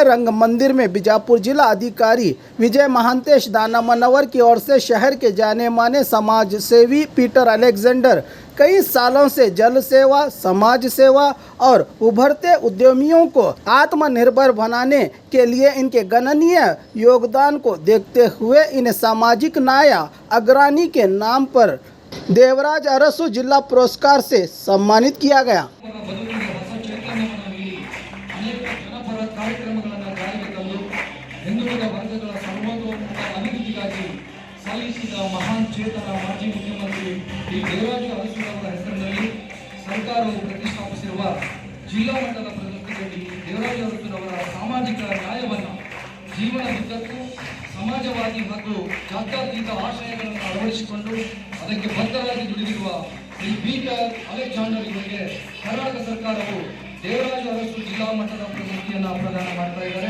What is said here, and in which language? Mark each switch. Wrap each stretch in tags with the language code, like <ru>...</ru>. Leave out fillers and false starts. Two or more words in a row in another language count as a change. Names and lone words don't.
<hi>रंग मंदिर में बीजापुर जिला अधिकारी विजय महांतेश दाना मनवर की ओर से शहर के जाने माने समाज सेवी पीटर अलेक्जेंडर कई सालों से जल सेवा, समाज सेवा और उभरते उद्यमियों को आत्मनिर्भर बनाने के लिए इनके गणनीय योगदान को देखते हुए इन्हें सामाजिक न्याय अग्रणी के नाम पर देवराज अरसू जिला पुरस्कार से सम्मानित किया गया।</hi> <kn>ಮಹಾನ್ ಚೇತನ ಮಾಜಿ ಮುಖ್ಯಮಂತ್ರಿ ದೇವರಾಜ ಅರಸು ಹೆಸರಿನಲ್ಲಿ ಸರ್ಕಾರವು ಪ್ರತಿಷ್ಠಾಪಿಸಿರುವ ಜಿಲ್ಲಾ ಮಟ್ಟದ ಪ್ರಶಸ್ತಿಗಾಗಿ ದೇವರಾಜ ಅರಸುರವರ ಸಾಮಾಜಿಕ ನ್ಯಾಯವನ್ನು ಜೀವನದುದ್ದಕ್ಕೂ ಸಮಾಜವಾದಿ ಹಾಗೂ ಜಾತ್ಯತೀತ ಆಶಯಗಳನ್ನು ಅಳವಡಿಸಿಕೊಂಡು ಅದಕ್ಕೆ ಬದ್ಧರಾಗಿ ದುಡಿದಿರುವ ಶ್ರೀ ಪೀಟರ್ ಅಲೆಕ್ಸಾಂಡರ್ ಇವರಿಗೆ ಕರ್ನಾಟಕ ಸರ್ಕಾರವು ದೇವರಾಜ ಅರಸು ಜಿಲ್ಲಾ ಮಟ್ಟದ ಪ್ರಶಸ್ತಿಯನ್ನು ಪ್ರದಾನ ಮಾಡ್ತಾ ಇದ್ದಾರೆ।</kn>